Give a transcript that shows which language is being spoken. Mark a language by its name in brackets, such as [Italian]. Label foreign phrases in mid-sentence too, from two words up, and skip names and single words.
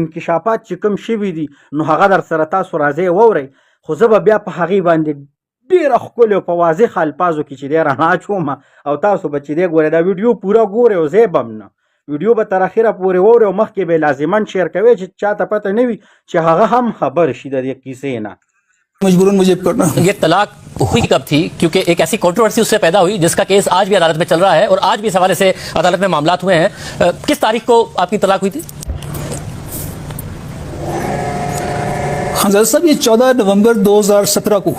[Pashto] انکشافات چې کوم شوي دي نو هغه در سره تاسو راځئ واورئ، خو زه به بیا په هغې باندې ډېره ښکلې او په واضح الفاظو کې چې دی رڼا اچوم او تاسو به چې دی ګورئ دا ویډیو پوره ګورئ او ځای به هم نه ویډیو به تر اخره پورې واورئ او مخکې به لازما شیر کوئ چې چاته پته نه وي چې هغه هم خبر شي د دې کیسې نه. [Urdu] مجبوراً مجھے کرنا. یہ طلاق ہوئی کب تھی? کیونکہ ایک ایسی کنٹروورسی اس سے پیدا ہوئی جس کا کیس آج بھی عدالت میں چل رہا ہے اور آج بھی اس حوالے سے عدالت میں معاملات ہوئے ہیں. کس تاریخ کو آپ کی طلاق ہوئی تھی? ہاں صاحب، یہ 14 نومبر 2017 کو